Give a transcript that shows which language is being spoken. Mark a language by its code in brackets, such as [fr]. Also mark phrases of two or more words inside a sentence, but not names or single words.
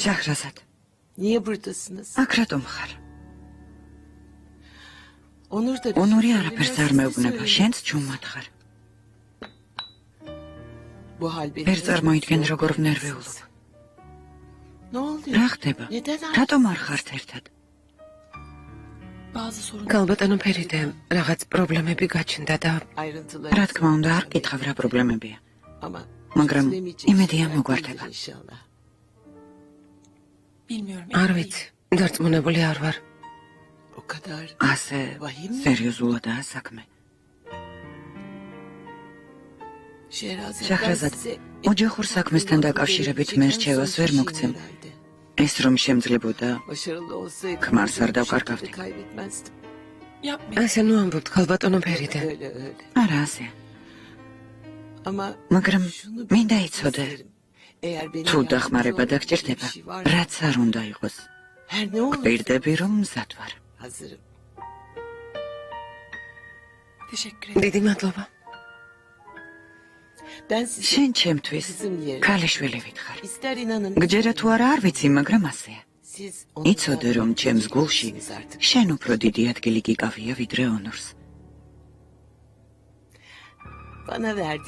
[ka] შაჰრაზად, [tr] niye buradasınız? [ka] აქ რატომ ხარ? [tr] Onur da... [ka] ონური არაფერს არ მეუბნება, შენც ჩუმად ხარ. [tr] Bu hal beni... [ka] ვერ წარმოიდგენ როგორ ვნერვეულობ. [tr] Ne oluyor? [ka] რა ხდება? [tr] Neden [ka] რატომ არ ხართ ერთად? [tr] bazı sorunlar [ka] გალბატონო ფერიდე, რაღაც პრობლემები გაჩნდა და [tr] ayrıntıları... [ka] რა თქმა უნდა, არ გითხავ რა პრობლემებია. [tr] Ama... [ka] მაგრამ [tr] çözülemeyecek [ka] იმედია [tr] şeyler [ka] მოგვარდება. [tr] değildir inşallah. [ka] არ ვიცი, დარწმუნებული არ ვარ. [tr] O kadar... [ka] ასე [tr] Vahim mi? [ka] სერიოზულადაა საქმე. Şehrazat, შაჰრაზად, ოჯახურ საქმესთან დაკავშირებით მე რჩევას ვერ მოგცემ. ეს რომ შემძლებოდა, [tr] Başarılı olsaydı... [ka] ქმარს არ დავკარგავდი. [tr] Kaybetmezdim. [ka] ასე ნუ ამბობთ, გალბატონო ფერიდე. [tr] Öyle öyle. [ka] არა ასე. [tr] Ama... [ka] მაგრამ [tr] şunu [ka] მინდა [tr] bilmek [ka] იცოდე, [tr] isterim. Eğer beni [ka] თუ [tr] yardımcı [ka] დახმარება [tr] olacak [ka] დაგჭირდება, [tr] bir şey var, [ka] რაც არ უნდა იყოს. [tr] her ne olur [ka] პირდები რომ მზად ვარ. [tr] hazırım. [ka] დიდი მადლობა. [tr] Ben size [ka] შენ ჩემთვის [tr] kızım yerine... [ka] ქალიშვილი ვითხარ. [tr] İster inanın... [ka] გჯერა თუ არა არ ვიცი, მაგრამ ასეა. [tr] Siz onu... [ka] იცოდე რომ ჩემს გულში შენ უფრო დიდი ადგილი გიკავია ვიდრე ონორს. [tr] Bana verdiğiniz...